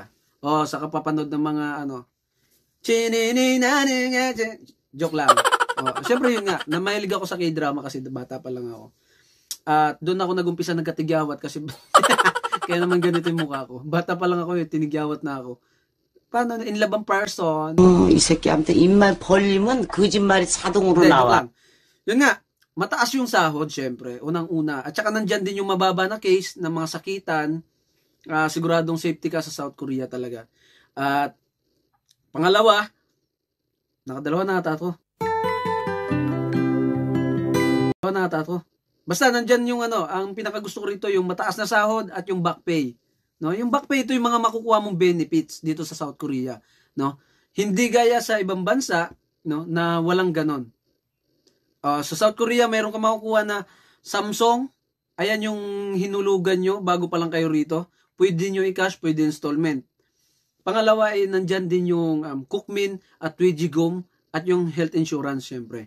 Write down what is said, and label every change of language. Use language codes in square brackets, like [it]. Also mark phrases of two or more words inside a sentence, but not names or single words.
[tl] Sa kapapanood ng mga, joke lang. Siyempre yun nga, namahilig ako sa K-drama kasi bata pa lang ako. At doon ako nag-umpisa nagkatigyawat kasi kaya naman ganito yung mukha ko. Bata pa lang ako, tinigyawat na ako. Paano, [en] in love [tl] ang person? [ko] 이 새끼한테 입만 벌리면 거짓말이 자동으로 나와. [tl] Yun nga, mataas yung sahod, syempre, unang-una. At saka nandyan din yung mababa na case ng mga sakitan. Siguradong safety ka sa South Korea talaga. At pangalawa, nakadalawa na ata to. Basta nandyan yung ang pinakagusto ko rito, yung mataas na sahod at yung [en] back pay. [tl] No? Yung [en] back pay, [tl] ito yung mga makukuha mong benefits dito sa South Korea. No? Hindi gaya sa ibang bansa, no, na walang ganon. Sa South Korea, mayroon ka makukuha na Samsung. Ayan yung hinulugan nyo bago pa lang kayo rito. Pwede nyo i-cash, pwede installment. Pangalawa ay nandyan din yung Cookmin at Twigigom at yung [en] health insurance, [tl] syempre.